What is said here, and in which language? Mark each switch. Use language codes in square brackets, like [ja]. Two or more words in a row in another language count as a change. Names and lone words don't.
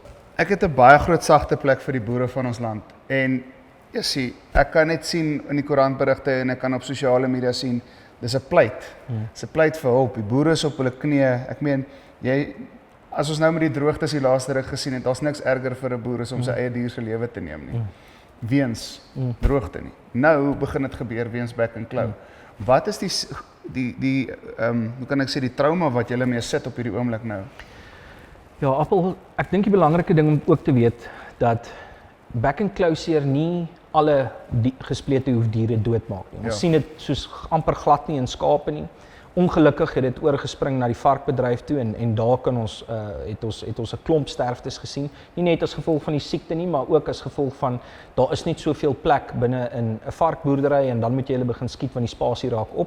[af] Ek het 'n baie groot sagte plek vir die boere van ons land en jy sien, ek kan net sien in die koerantberigte en ek kan op sosiale media sien, dis 'n pleit. Dis 'n pleit vir hulp. Die boere is op hulle knieë. Ek meen, as ons nou met die droogtes die laaste ruk gesien het, daar's niks erger vir 'n boer as om sy eie dier se lewe te neem nie. Weens droogte nie. Nou begin dit gebeur weens back and claw. Wat is hoe kan ek sê, die trauma wat julle mee sit op hierdie oomblik nou? Ja, Appel, ek dink die belangrike ding om ook te weet dat back and closure nie alle gesplete hoefdiere doodmaak nie. Ons sien dit soos amper glad nie in skape nie. Ongelukkig het dit oorgespring na die varkbedryf toe en daar kan ons het ons 'n klomp sterftes gesien. Nie net as gevolg van die siekte nie, maar ook as gevolg van daar is net soveel plek binne in 'n varkboerdery en dan moet jy hulle begin skiet want die spasie raak op.